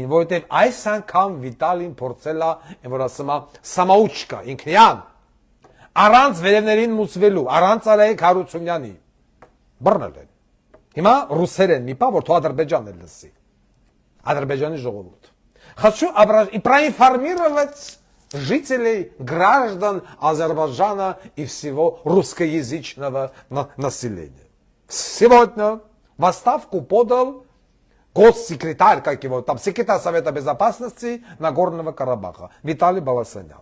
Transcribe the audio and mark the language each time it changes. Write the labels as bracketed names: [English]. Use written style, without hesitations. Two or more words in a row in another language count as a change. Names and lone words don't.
[Armenian] որովհետև այս անգամ Վիտալին փորձել է, որ ասում է, սամաուչկա, ինքնյան, առանց վերևներին մուծվելու, առանց Արայիկ Հարությունյանի բռնել են։ Հիմա ռուսերեն մի պա, որ թո Ադրբեջանն էլ լսի։ Ադրբեջանի ժողովուրդ։ [Russian] Хочу проинформировать жителей, граждан Азербайджана и всего русскоязычного населения. Сегодня в отставку подал госсекретарь, как его там, секретарь Совета Безопасности Нагорного Карабаха, Виталий Баласанян.